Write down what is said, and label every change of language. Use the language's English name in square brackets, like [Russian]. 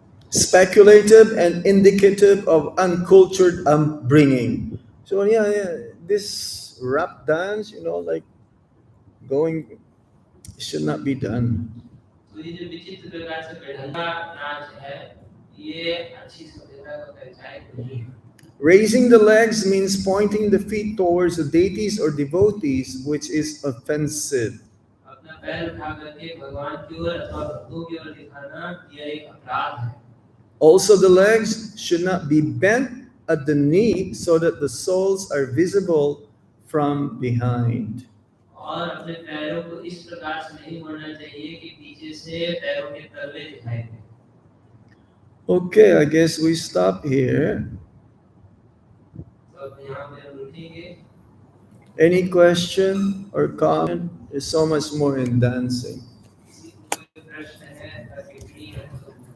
[English] Speculative and indicative of uncultured upbringing. So yeah, this rap dance, like going, should not be done. [Hindi] तो ये जो विचित्र प्रकार से बेढंगा नाच है, ये अच्छी सभ्यता का परिचायक नहीं है। [English] Raising the legs means pointing the feet towards the deities or devotees, which is offensive. [Hindi] अपना पैर उठा करके भगवान की ओर अथवा भक्तों की ओर दिखाना यह एक अपराध है। [English] Also, the legs should not be bent at the knee so that the soles are visible from behind. [Hindi] और अपने पैरों को इस प्रकार से नहीं मोड़ना चाहिए कि पीछे से पैरों के तलवे दिखाई दें। [English] Okay, I guess we stop here. [Hindi] तो अब यहाँ पे हम रुकेंगे। [English] Any question or comment? There's so much more in dancing. [Hindi] किसी को कोई प्रश्न है या टिप्पणी है तो